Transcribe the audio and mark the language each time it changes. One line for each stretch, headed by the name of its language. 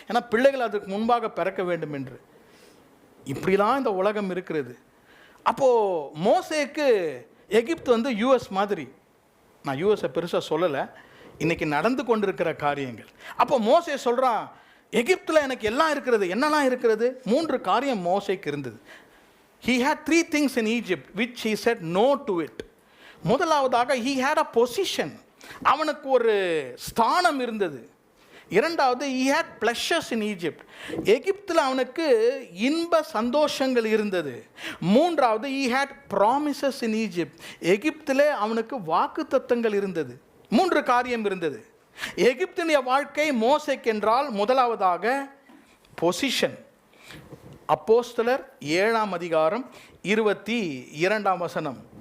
Tamil: ஏன்னா பிள்ளைகள் அதுக்கு முன்பாக பிறக்க வேண்டும் என்று. இப்படிலாம் இந்த உலகம் இருக்கிறது. அப்போது மோசேக்கு எகிப்து யூஎஸ் மாதிரி. நான் யூஎஸை பெருசாக சொல்லலை, இன்றைக்கி நடந்து கொண்டிருக்கிற காரியங்கள். அப்போ மோசே சொல்கிறான், எகிப்தில் எனக்கு எல்லாம் இருக்கிறது. என்னெல்லாம் இருக்கிறது? 3 காரியம் மோசேக்கு இருந்தது.
English: He had 3 things in Egypt which he said no to it.
Tamil: முதலாவதாக
English: he had a position.
Tamil: அவனுக்கு ஒரு ஸ்தானம் இருந்தது. இரண்டாவது
English: he had pleasures in Egypt.
Tamil: எகிப்தில் அவனுக்கு இன்ப சந்தோஷங்கள் இருந்தது. மூன்றாவது
English: he had promises in Egypt.
Tamil: எகிப்திலே அவனுக்கு வாக்குத்தத்தங்கள் இருந்தது. 3 காரியம் இருந்தது. எகிப்தினுடைய வாழ்க்கை மோசேக்கு என்றால் முதலாவதாக பொசிஷன். அப்போஸ்தலர் 7ஆம் அதிகாரம் 22ஆம் வசனம்.